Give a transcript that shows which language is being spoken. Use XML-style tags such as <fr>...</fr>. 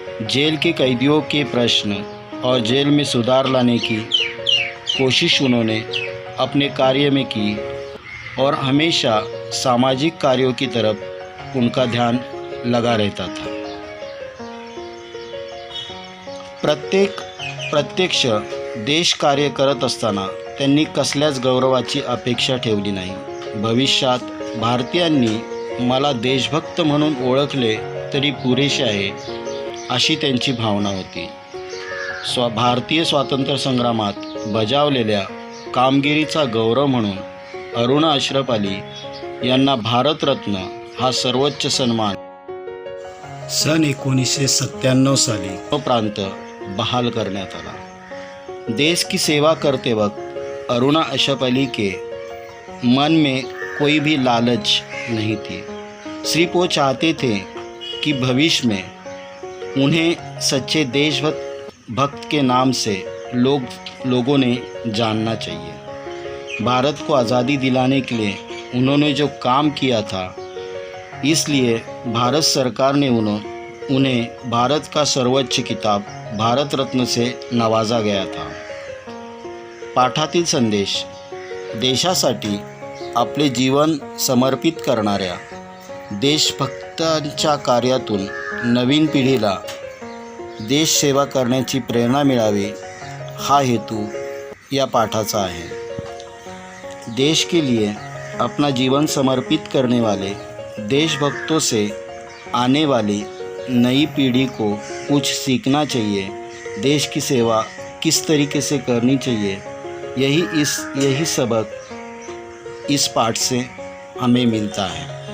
<hi>Jail के कैदियों के प्रश्न और जेल में सुधार लाने की कोशिश उन्होंने अपने कार्य में की और हमेशा सामाजिक कार्यों की तरफ उनका ध्यान लगा रहता था।</hi> <mr>प्रत्यक्ष देश कार्य करत असताना त्यांनी कसल्याच गौरवाची अपेक्षा ठेवली नाही। भविष्यात भारतीयांनी मला देशभक्त म्हणून ओळखले तरी पुरेसे आहे अशी त्यांची भावना होती। भारतीय स्वातंत्र्य संग्रामात बजावलेल्या कामगिरीचा गौरव म्हणून अरुणा अशरफ अली यांना भारतरत्न हा सर्वोच्च सन्मान सन 1997 साली उपरांत बहाल करण्यात आला।</mr> <hi>देश की सेवा करते वक्त अरुणा अशरफ अली के मन में कोई भी लालच नहीं थी। सिर्फ वो चाहते थे कि भविष्य में उन्हें सच्चे देशभक्त के नाम से लोगों ने जानना चाहिए। भारत को आज़ादी दिलाने के लिए उन्होंने जो काम किया था, इसलिए भारत सरकार ने उन्हें भारत का सर्वोच्च खिताब भारत रत्न से नवाजा गया था।</hi> <mr>पाठातील संदेश: देशासाठी आपले जीवन समर्पित करणाऱ्या देशभक्तांच्या कार्यातून नवीन पिढीला देश सेवा करण्याची प्रेरणा मिळावी, हा हेतू या पाठाचा आहे।</mr> <hi>देश के लिए अपना जीवन समर्पित करने वाले देशभक्तों से आने वाली नई पीढ़ी को कुछ सीखना चाहिए। देश की सेवा किस तरीके से करनी चाहिए, यही सबक इस पाठ से हमें मिलता है।</hi>